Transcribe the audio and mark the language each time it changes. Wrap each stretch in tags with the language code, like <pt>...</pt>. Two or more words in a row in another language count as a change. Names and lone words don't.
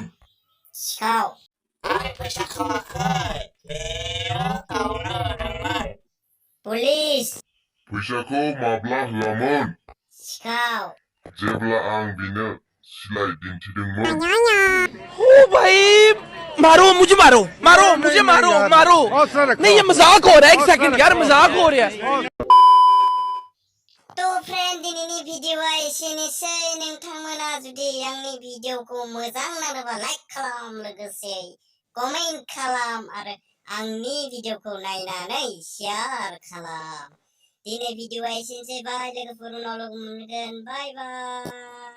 <brx>सिखाव। आं फैसा खावाखै, बेयो गावनो होदोंमोन। पुलिस। फैसाखौ माब्ला होआमोन? सिखाव। जेब्ला आं बिनो सिलाइ दिन्थिदोंमोन।</brx> <hi>ओ भाई, मुझे मारो नहीं, ये मजाक हो रहा है। एक सेकंड यार, मजाक हो रहा है।</hi> <brx>फ्रेंड, दिनैनि भिडिअआ एसेनोसै। नोंथांमोना जुदि आंनि भिडिअखौ मोजां नाङोबा लाइक खालाम, लोगोसे कमेन्ट खालाम आरो आंनि भिडिअखौ नायनानै शेयार खालाम। दिनै भिडिअआ एसेनोसै। बाय लोगोफोर, उनाव लोगो मोनगोन।</brx>